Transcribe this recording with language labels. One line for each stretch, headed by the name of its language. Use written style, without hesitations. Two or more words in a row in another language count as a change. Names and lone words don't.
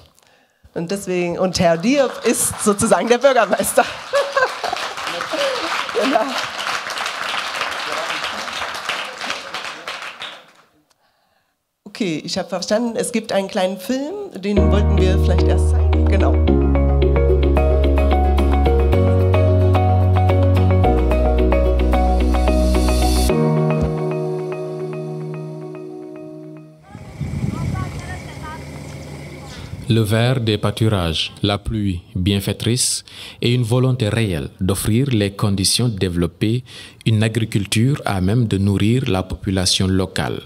German: Und deswegen, und Herr Diop ist sozusagen der Bürgermeister. Genau. Okay, ich habe verstanden, es gibt einen kleinen Film, den wollten wir vielleicht erst zeigen. Genau.
French: Le vert des pâturages, la pluie bienfaitrice et une volonté réelle d'offrir les conditions de développer une agriculture à même de nourrir la population locale.